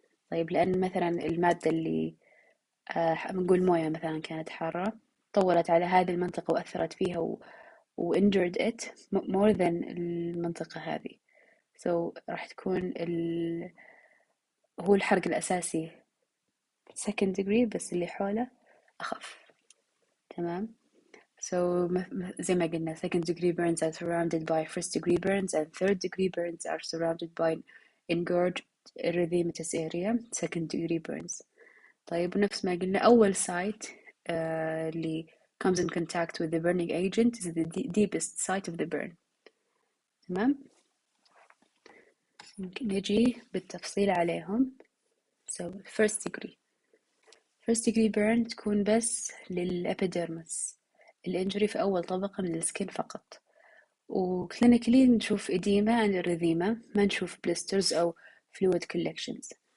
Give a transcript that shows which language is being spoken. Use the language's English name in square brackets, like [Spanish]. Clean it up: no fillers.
[Arabic] طيب لأن مثلا المادة اللي بنقول موية مثلا كانت حارة طولت على هذه المنطقة وأثرت فيها [English] injured it more than [Arabic] المنطقة هذه، so راح تكون هو الحرق الأساسي second degree بس اللي حوله أخف. [English] تمام، so [Arabic] زي ما قلنا [English] second degree burns are surrounded by first degree burns and third degree burns are surrounded by engorged erythematous area second degree burns. [Arabic] طيب ونفس ما قلنا أول [English] site اللي comes in contact with the burning agent is the deepest site of the burn. [Arabic] تمام، نجي بالتفصيل عليهم. so first degree burn تكون بس للأبيديرمس، الإنجري في أول طبقة من السكين فقط، وكلينيكلي نشوف إديما and إريثيما، ما نشوف blisters أو fluid collections.